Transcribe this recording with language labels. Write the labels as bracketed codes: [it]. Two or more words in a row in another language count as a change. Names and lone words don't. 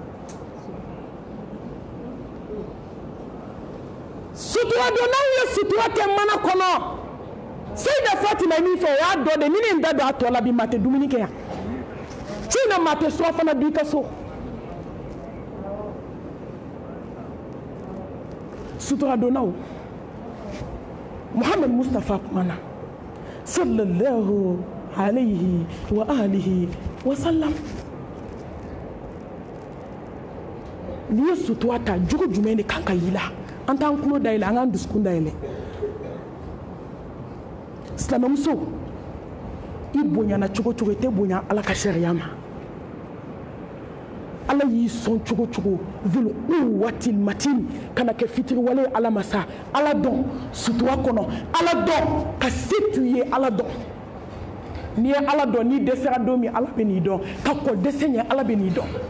[bm] sutura donnaw ye sutura kɛ mana kɔnɔ Seyida Fatima ye min fɔ o y'a dɔ de ni ne n da don a tɔ la bi maa tɛ dumuni kɛ yan su in na maa tɛ sɔ fana don i ka so sutura donnaw Muhammad Mustafa kumana [ar] صلى الله عليه وعلى آله وسلم [bm] n'i ye sutura ta jogo jumɛn de kan ka y'i la an t'an tulo dayɛlɛ an k'an dusukun dayɛlɛ silamɛmuso i bonyana cogo cogo i tɛ bonya ala ka sariya ma ala y'i sɔn cogo cogo [ar] ذو القوة المتين [bm] kana kɛ fitiriwale ala ma sa ala dɔn sutura kɔnɔ ala dɔn ka se t'u ye ala dɔn n'i ye ala dɔn n'i dɛsɛra don min ala bɛ n'i dɔn ka kɔ dɛsɛ ɲɛ ala bɛ n'i dɔn